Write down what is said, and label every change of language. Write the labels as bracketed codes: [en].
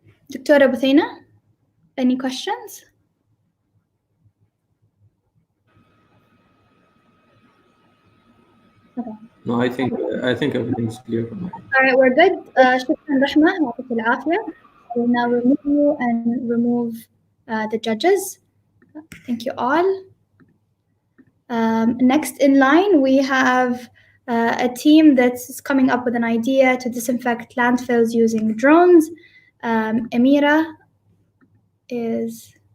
[en] Dr. Buthina, any questions? No, I think everything's clear from my end. All right, we're good. [ar] شكرا رحمة يعطيك العافية. [en] I will now remove you and remove the judges. Thank you all. Next in line, we have a team that's coming up with an idea to disinfect landfills using drones. Amira is...